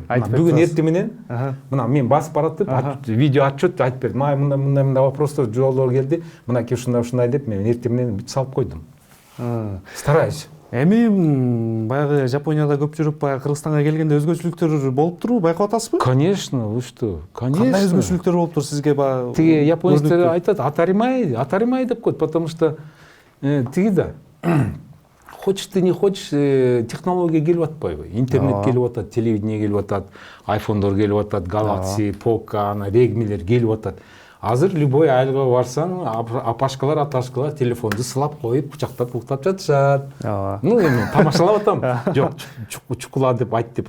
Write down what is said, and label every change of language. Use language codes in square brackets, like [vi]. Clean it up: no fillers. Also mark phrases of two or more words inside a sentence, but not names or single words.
[ky] Бүгүн эртең менен мына мен басып баратып, видео отчет айтып бердим. Мындай вопростор жоолор келди. Мынакей ушундай деп мен эртең менен бүт салып койдум. [ru] Стараюсь. [ky] Эми баягы Жапонияда көп жүрүп, баягы Кыргызстанга келгенде өзгөчөлүктөр болуп турбу, байкап атасызбы? [ru] Конечно, вы что? Конечно. [ky] Кандай өзгөчөлүктөр болуптур сизге баягы? Тиги японецтер айтат, атаримай деп коет, [ru] потому что [ky] тиги да. [ru] Хочешь ты не хочешь, [ky] технология келип атпайбы? Интернет келип атат, телевидение келип атат, айфондор келип атат, Galaxy, Poco, Redmi'лер келип атат. Азыр любой айылга барсаң, апашкалар, аташкалар телефонду сылап коюп, кучактап, уктап жатышат. Ну, эми тамашалап атам. Жок, чукула деп айт деп.